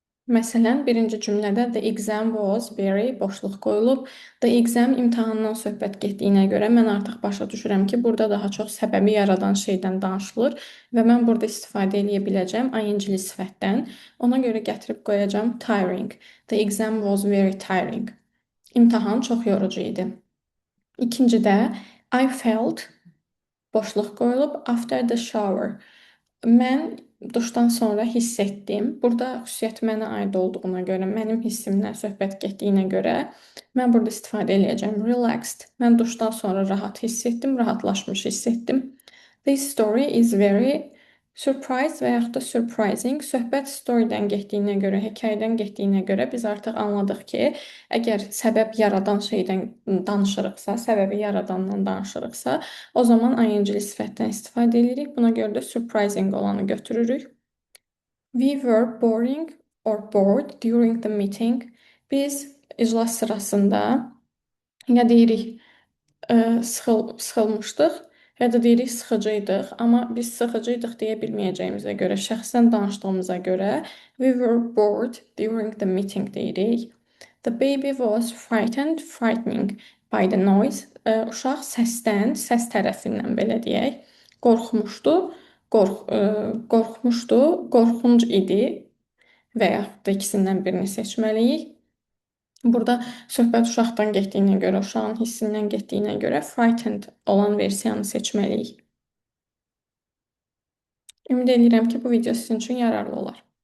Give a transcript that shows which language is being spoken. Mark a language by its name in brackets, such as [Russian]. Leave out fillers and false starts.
[Azerbaijani] Məsələn, birinci cümlədə [English] the exam was very [Azerbaijani] boşluq qoyulub. [English] The exam [Azerbaijani] imtahandan söhbət getdiyinə görə mən artıq başa düşürəm ki, burada daha çox səbəbi yaradan şeydən danışılır və mən burada istifadə edə biləcəm ing-li sifətdən. Ona görə gətirib qoyacağam tiring. [English] The exam was very tiring. [Azerbaijani] İmtahan çox yorucu idi. İkincidə [English] I felt [Azerbaijani] boşluq qoyulub [English] after the shower. [Azerbaijani] Mən duşdan sonra hiss etdim. Burada xüsusiyyət mənə aid olduğuna görə, mənim hissimdən söhbət getdiyinə görə mən burada istifadə edəcəm. Relaxed. Mən duşdan sonra rahat hiss etdim, rahatlaşmış hiss etdim. [English] This story is very surprised [Azerbaijani] və yaxud da [English] surprising. [Azerbaijani] Söhbət storydən getdiyinə görə, hekayədən getdiyinə görə biz artıq anladıq ki, əgər səbəb yaradan şeydən danışırıqsa, səbəbi yaradandan danışırıqsa, o zaman ing-li sifətdən istifadə edirik. Buna görə də surprising olanı götürürük. [English] We were boring or bored during the meeting. [Azerbaijani] Biz iclas sırasında ya deyirik sıxılmışdıq, ya da deyirik sıxıcıydıq. Amma biz sıxıcıydıq deyə bilməyəcəyimizə görə, şəxsən danışdığımıza görə [English] we were bored during the meeting [Azerbaijani] deyirik. [English] The baby was frightened, frightening by the noise. [Azerbaijani] Uşaq səsdən, səs tərəfindən belə deyək, qorxmuşdu, qorxmuşdu, qorxunc idi və yaxud da ikisindən birini seçməliyik. Burada söhbət uşaqdan getdiyinə görə, uşağın hissindən getdiyinə görə frightened olan versiyanı seçməliyik. Ümid edirəm ki, bu video sizin üçün yararlı olar.